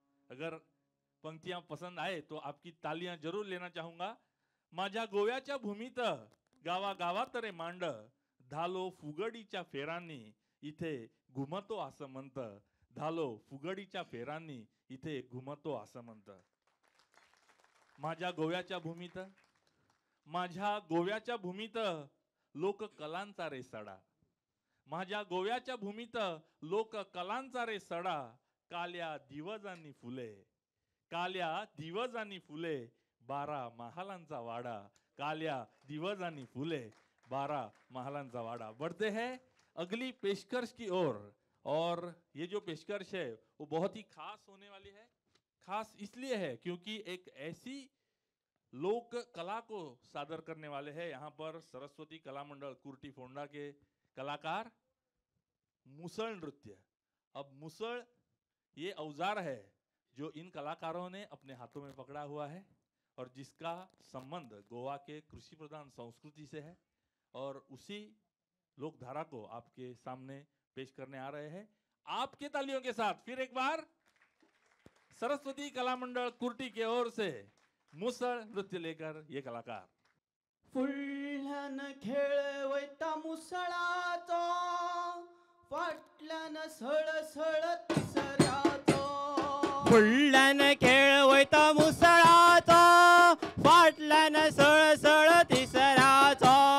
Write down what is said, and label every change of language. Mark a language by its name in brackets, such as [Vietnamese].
[Hindi] अगर पंक्तियां पसंद आए तो आपकी तालियां जरूर लेना चाहूंगा। [Marathi] माझ्या गोव्याच्या भूमीत गावा गावात रे मांड, धालो फुगडीच्या फेरांनी इथे घुमतो असं म्हणत, धालो फुगडीच्या फेरांनी इथे घुमतो असं म्हणत। माझ्या गोव्याच्या भूमीत, माझ्या गोव्याच्या भूमीत लोक कलांचा रे सडा, माझ्या गोव्याच्या भूमीत लोक कलांचा रे सडा, काल्या दिवजांनी फुले, काल्या दिवजांनी फुले 12 महालांचा वाडा, काल्या दिवजांनी फुले 12 महालांचा वाडा। [Hindi] बढ़ते हैं अगली पेशकश की ओर। और ये जो पेशकश है वो बहुत ही खास होने वाली है। खास इसलिए है क्योंकि एक ऐसी लोक कला को सादर करने वाले हैं यहाँ पर सरस्वती कला मंडल कुर्टी फोंडा के कलाकार मुसळ नृत्य। अब मुसळ ये औजार है जो इन कलाकारों ने अपने हाथों में पकड़ा हुआ है और जिसका संबंध गोवा के कृषि प्रधान संस्कृति से है, और उसी लोकधारा को आपके सामने पेश करने आ रहे हैं आपके तालियों के साथ। फिर एक बार सरस्वती कला मंडल कुर्टी के ओर से मुसळ नृत्य लेकर ये कलाकार। [Goan Konkani] फुलल्यान खेळवता मुसळाचो, फाटल्यान सळसळ तिसऱ्याचो, फुडल्यान खेळ वयता मुसळाचो, फाटल्यान सळसळ तिसऱ्याचो,